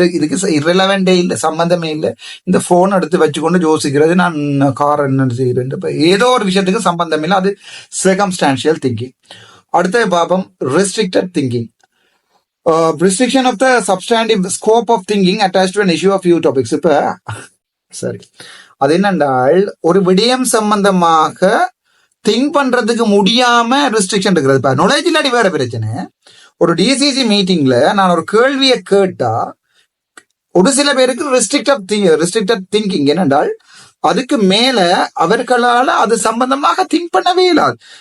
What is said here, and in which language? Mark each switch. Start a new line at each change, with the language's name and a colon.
Tamil: இதுக்கு irrelevant இல்லை, சம்பந்தமே இல்லை. இந்த போன் எடுத்து வச்சுக்கொண்டு யோசிக்கிறது, நான் கார் என்ன செய்யறேன், ஏதோ ஒரு விஷயத்துக்கு சம்பந்தம் இல்லை, அது circumstantial thinking. அடுத்த பாபம் restricted thinking.
English: Restriction of the substantive scope of thinking attached to an issue of few topics.
Tamil: இப்ப சரி, அது என்னென்றால் ஒரு விடயம் சம்பந்தமாக திங்க் பண்றதுக்கு முடியாம ரெஸ்ட்ரிக்ஷன் இருக்கிறது. இப்ப நாலேஜ் இல்லாட்டி வேற பிரச்சனை. ஒரு டிசிசி மீட்டிங்ல நான் ஒரு கேள்வியை கேட்டா ஒரு சில பேருக்கு ரெஸ்ட்ரிக்டட் திங்கிங் என்னென்றால் அதுக்கு மேல அவர்களால அது சம்பந்தமாக திங்க் பண்ணவே இல்லாது.